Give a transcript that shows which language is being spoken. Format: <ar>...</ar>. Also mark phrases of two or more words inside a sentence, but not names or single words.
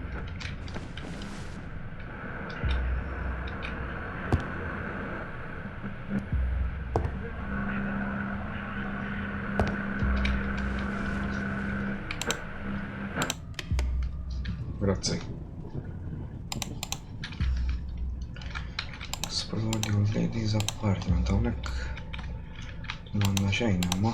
<mt>Grazzi.</mt> <en>Explore the old lady's apartment.</en> <mt>Hawnhekk m'għandna xejn imma.</mt>